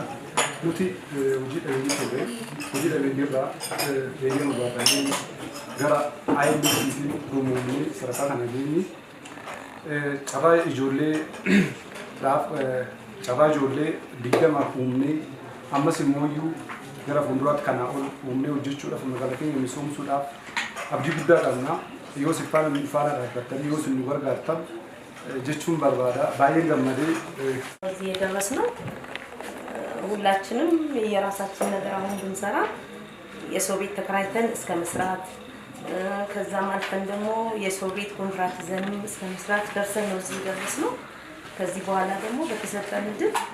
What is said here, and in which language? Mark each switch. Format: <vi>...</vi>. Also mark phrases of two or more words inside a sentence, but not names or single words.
<om>Nuti hojii dhabeeyyii irraa eeyyama baatanii gara IMDtiin gurmuumnee sadarkaa kana geenye carraa ijoollee digdamaaf uumnee ammas immoo gara fuulduraatti kanaa ol uumnee hojjechuudhaaf magaalaa keenya misoomsuudhaaf abdii guddaa qabna. Yoo sifaana miidhagaa dhaabbattanii yoo isin nu gargaartan jechuun barbaada. Baay'ee gammadee</om> <am>እዚህ የደረስነው ሁላችንም የራሳችን ነገር አሁን ብንሰራ የሰው ቤት ተከራይተን እስከ መስራት ከዛም አልፈን ደግሞ የሰው ቤት ኮንትራት ይዘን እስከ መስራት ደርሰን ነው እዚህ የደረስነው። ከዚህ በኋላ ደግሞ በተሰጠን እድል</am>